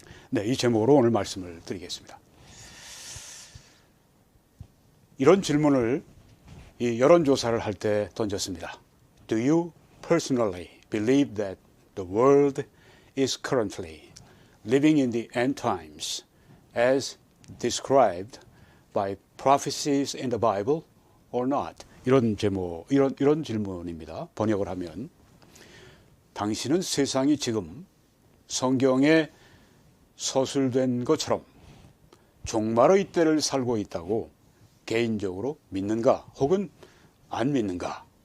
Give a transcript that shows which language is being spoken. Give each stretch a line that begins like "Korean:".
Korean: 네, 이 제목으로 오늘 말씀을 드리겠습니다. 이런 질문을 이 여론조사를 할 때 던졌습니다.
English: Do you personally believe that the world is currently living in the end times as described by prophecies in the Bible or not?
Korean: 이런 질문입니다. 번역을 하면 당신은 세상이 지금 성경에 서술된 것처럼 종말의 때를 살고 있다고 개인적으로 믿는가 혹은 안 믿는가?